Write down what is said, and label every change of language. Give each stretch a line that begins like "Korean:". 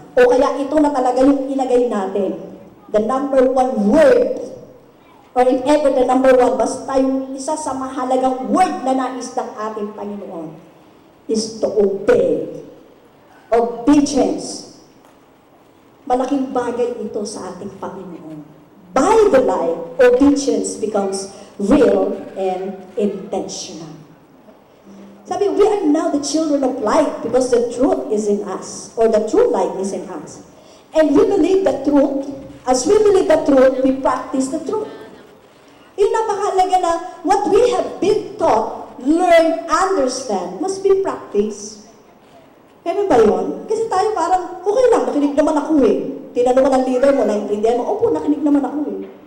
Filipino: O kaya ito na talaga yung ilagay natin.
English: The number 1 word, or if ever the number 1,
Filipino: basta yung isa sa mahalagang word na nais ng ating Panginoon
English: is to obey. Obedience.
Filipino: Malaking bagay ito sa ating Panginoon.
English: By the light, obedience becomes real and intentional. Sabi, we are now the children of light because the truth is in us, or the true light is in us. And we believe the truth. As we believe the truth, we practice the truth.
Filipino: Yung napakahalaga na
English: what we have been taught, learn, understand, must be practiced.
Filipino: Kaya ba yun? Kasi tayo parang, okay lang, nakinig naman ako eh. Tinanong ko ng leader mo, naintindihan mo, opo, nakinig naman ako eh.